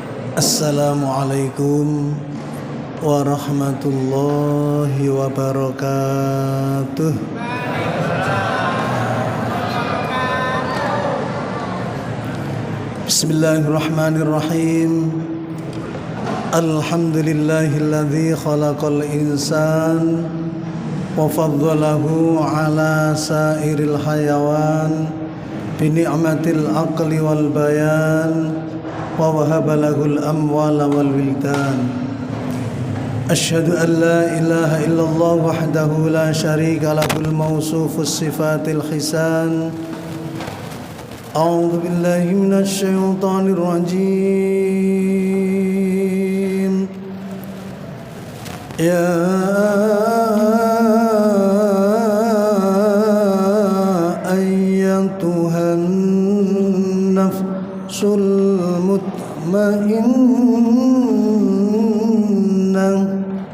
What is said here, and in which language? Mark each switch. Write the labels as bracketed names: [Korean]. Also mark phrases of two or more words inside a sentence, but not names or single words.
[Arabic] السلام عليكم ورحمة الله وبركاته. بسم الله الرحمن الرحيم. الحمد لله الذي خلق الإنسان وفضله على سائر الحيوان بنعمة العقل والبيان ووهب له الأموال والولدان. أشهد أن لا إله إلا الله وحده لا شريك له الموصوف بالصفات الحسان. أعوذ بالله من الشيطان الرجيم. يا أيتها النفس المطمئنة